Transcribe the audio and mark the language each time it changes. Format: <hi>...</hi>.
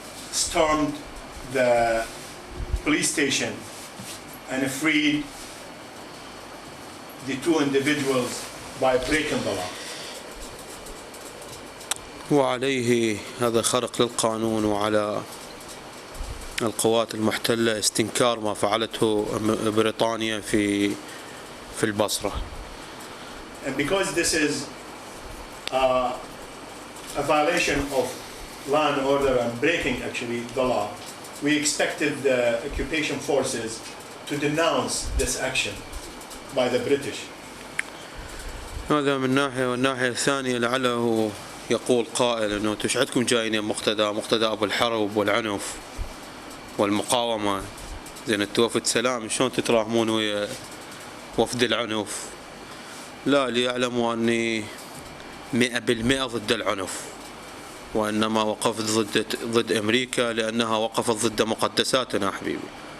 <en>stormed the police station and freed the two individuals by breaking the law.</en> <ar>وعليه هذا خرق للقانون، وعلى القوات المحتلة استنكار ما فعلته بريطانيا في البصرة.</ar> <en>And because this is a violation of law and order and breaking actually the law, we expected the occupation forces to denounce this action by the British.</en> <ar>هذا من ناحية، والناحية الثانية لعله يقول قائل انه انتم ايش عندكم جايين يا مقتدى ابو الحرب والعنف والمقاومة، زين انتوا وفد سلام شلون تتراهمون ويا وفد العنف؟ لا، ليعلموا اني 100% ضد العنف، وانما وقفت ضد امريكا لانها وقفت ضد مقدساتنا حبيبي.</ar>